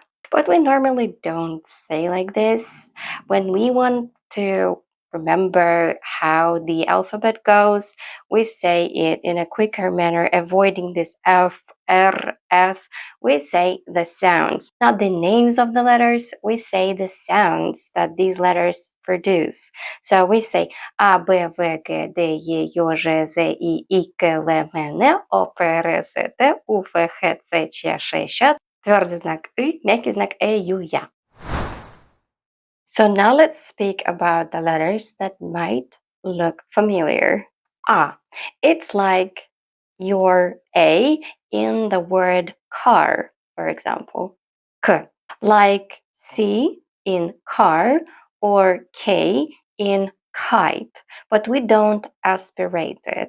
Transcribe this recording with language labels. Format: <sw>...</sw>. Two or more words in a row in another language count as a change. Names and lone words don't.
<en>But we normally don't say like this. When we want to remember how the alphabet goes, we say it in a quicker manner, avoiding this F, R, S. We say the sounds, not the names of the letters. We say the sounds that these letters produce. So we say A, B, V, G, D, E,</en> <ru>Ё, Ж, Z, I, К, Л, М, Н, О, П, Р, С, Т, У, Ф, Х, Ц, Ч, Ш, Щ, твердый знак И, мягкий знак Ю, Я.</ru> <en>So now let's speak about the letters that might look familiar. It's like your A in the word car, for example. K, like C in car or K in kite, but we don't aspirate it.</en>